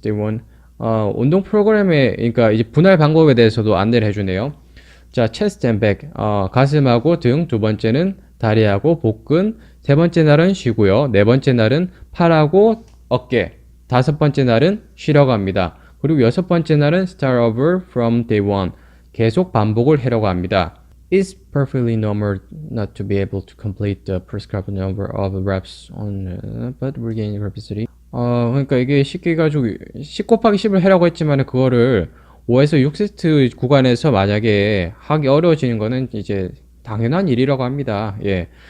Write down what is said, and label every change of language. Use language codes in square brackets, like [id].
[en] They want [ko] 운동 프로그램에 그러니까 이제 분할 방법에 대해서도 안내를 해주네요. 자, [en] chest and back [ko] 가슴하고 등, 두 번째는 다리하고 복근, 세 번째 날은 쉬고요. 네 번째 날은 팔하고 어깨, 다섯 번째 날은 쉬려고 합니다. 그리고 여섯 번째 날은 [en] start over from day one. [ko] 계속 반복을 하려고 합니다. [en] It's perfectly normal not to be able to complete the prescribed number of reps on but regain capacity. [ko] 그러니까 이게 쉽게 가지고 10 곱하기 10을 하라고 했지만 그거를 5에서 6세트 구간에서 만약에 하기 어려워지는 거는 이제 당연한 일이라고 합니다. 예.